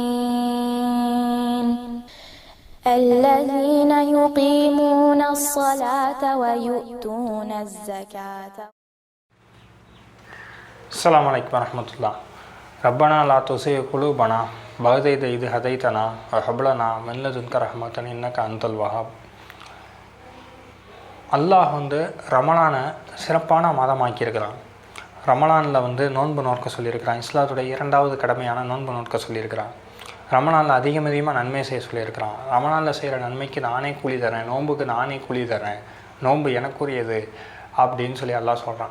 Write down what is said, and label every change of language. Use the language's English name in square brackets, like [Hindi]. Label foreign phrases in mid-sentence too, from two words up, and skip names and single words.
[Arabic] الذين يقيمون الصلاة ويؤتون الزكاة. السلام عليكم ورحمة الله. ربنا لا تزغ قلوبنا بعد إذ هديتنا وهب لنا من لدنك رحمة إنك أنت الوهاب. [Tamil] அல்லாஹ் ரமலானை சிறப்பான மாதமாக்கியிருக்கிறான். ரமலானில் நோன்பு நோக்க சொல்லியிருக்கிறான். இஸ்லாத்துடைய இரண்டாவது கடமையான நோன்பு நோக்க சொல்லியிருக்கிறான். ரமலானில் அதிகமாக நன்மை செய்ய சொல்லியிருக்கிறான். ரமலானில் செய்கிற நன்மைக்கு நானே கூலி தரேன், நோன்புக்கு நானே கூலி தரேன், நோன்பு எனக்குரியது அப்படின்னு சொல்லி அல்லாஹ் சொல்கிறான்.